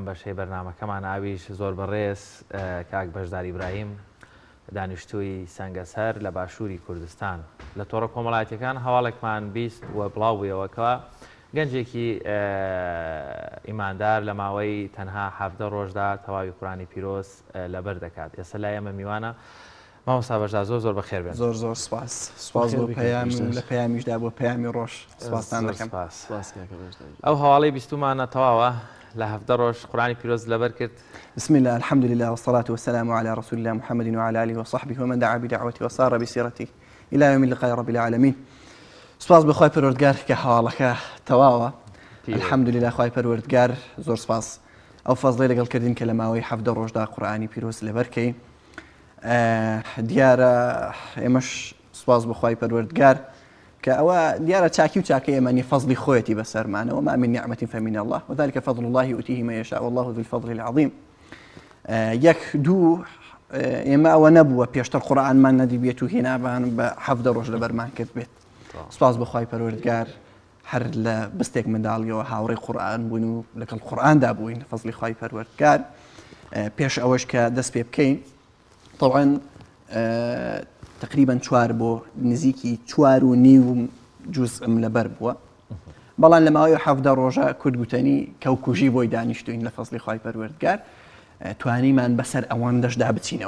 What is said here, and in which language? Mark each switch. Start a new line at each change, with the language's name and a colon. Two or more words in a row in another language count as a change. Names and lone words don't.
Central Kurdish: بەشەی بەرنامەکەمان ئاویش زۆر بەڕێز کاک بەشدار ئیبراهیم دانیشتووی سەنگەسەر لە باشووری کوردستان لە تۆڕە کۆمەڵایەتیەکان هەواڵێکمان بیست وە بڵاو بوویەوەکەوە گەنجێکی ئیماندار لە ماوەی تەنها 17 ڕۆژدا تەواوی قورآنی پیرۆز لەبەر دەکات. ئێستا لای ئێمە میوانە مامۆستا بەشدار زۆر بەخێر بێن. زۆر سپاس بۆ پەیام لە پەیامیشدا بۆ پەیامی ڕۆژ سپاسان دەکەم. ئەو هەواڵەی بیستمانە تەواوە لە 17 ڕۆژ قورآنی پیرۆز لەبەر کرد.
Arabic: بسم الله الحمد لله والصلاة والسلام على رسول الله محمد وعلى آله وصحبه ومن دعا بدعوته وصار بسيرته إلى يوم اللقاء رب العالمين.
Central Kurdish: سپاس بخوای پەروەردگار کە هەواڵەکە تەواوە.
Arabic: الحمد لله
Central Kurdish: خوای پەروەردگار زۆر سپاس ئەو فەزڵەی لەگەڵ کردین کە لە ماوەی 17 ڕۆژدا قورآنی پیرۆز لەبەرکەین. دیارە ئێمەش سپاس بخوای پەروەردگار کە ئەوە دیارە چاکی و چاکە ئێمەنی فەزڵی خۆیەتی بەسەرمانەوە
Arabic: ما من نعمة فمن الله وذلك فضل الله يؤتيه من يشاء والله ذو الفضل العظيم.
Central Kurdish: یەک دوو ئێمە ئەوە نەبووە پێشتر قورئانمان نەدیبێت و هێنابان بە 17 ڕۆژ لەبەرمان کرد بێت. سپاس بخوای پەروەردگار هەر لە بستێک منداڵیەوە هاوڕێی قورئان بوون و لەگەڵ قورئاندا بووین فەزڵی خوای پەروەردگار. پێش ئەوەش کە دەست پێ بکەین طبعا تقریبا 4 بۆ نزیکی 4.5 جوزئم لەبەر بووە بەڵام لە ماوەی 17 ڕۆژە کورتگوتنی کەوکوژی بۆی دانیشتوین لە فەزڵی خوای پەروەردگار توانیمان بەسەر ئەوەندەشدا بچینەوە.